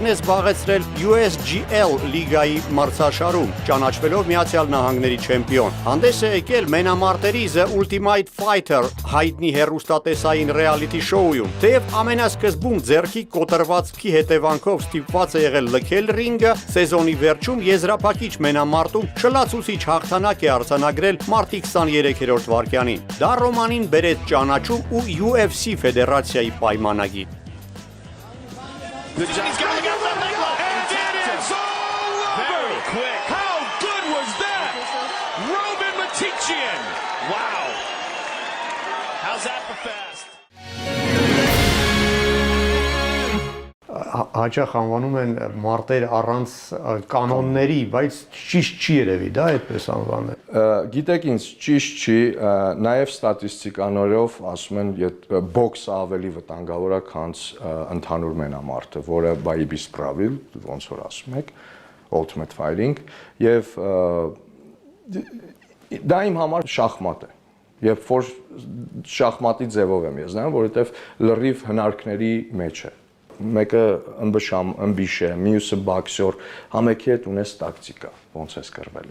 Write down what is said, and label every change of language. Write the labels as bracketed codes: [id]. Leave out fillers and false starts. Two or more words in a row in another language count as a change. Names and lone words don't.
[hy] է զբաղեցրել USGL լիգայի մրցաշարում, ճանաչվելով Միացյալ Նահանգների չեմպիոն։ Հանդես է եկել մենամարտերի The Ultimate Fighter հայտնի հեռուստատեսային ռեալիթի շոուում։ Թեև ամենասկզբում ձեռքի կոտրվածքի հետևանքով ստիպված է եղել լքել ռինգը, սեզոնի վերջում եզրափակիչ մենամարտում շլացուցիչ հաղթանակ է արձանագրել մարտի 23-րդ վայրկյանին։ Դա Ռոմանին բերեց ճանաչում ու UFC ֆեդերացիայի պայմանագիր։ [en] Very quick. How good was that? Roman Mitichyan. Wow. How's that for fast? [hy] Հաճախ անվանում են մարտեր առանց կանոնների, բայց ճիշտ չի երևի, դա այդպես անվանել։ Գիտեք ինձ ճիշտ չի, նաև ստատիստիկաներով ասում են, բոքսը ավելի վտանգավոր է, քան ընդհանուր մենամարտը, որը [ru] by правил, [hy] ոնց որ ասում եք, Ultimate Fighting, եւ դա իմ համար շախմատ է։ Երբ որ շախմատի ձևով եմ ես նայում, որովհետեւ լրիվ հնարքների մեջ է։ մեկը ըմբիշ է, մյուսը բոքսեր, համեկի հետ ունես տակտիկա, ոնց ես կրվելու։